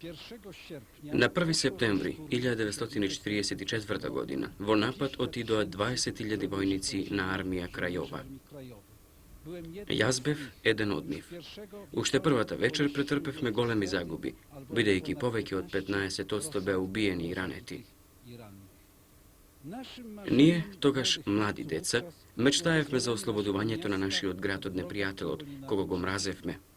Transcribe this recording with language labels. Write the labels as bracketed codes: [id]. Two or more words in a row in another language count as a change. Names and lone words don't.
[mk] На 1. септембри 1944. година во напад отидоа 20.000 војници на армија Крајова. Јас бев еден од нив. Уште првата вечер претрпевме големи загуби, бидејќи повеќе од 15% беа убиени и ранети. Ние, тогаш млади деца, мечтаевме за ослободувањето на нашиот град од непријателот, кого го мразевме.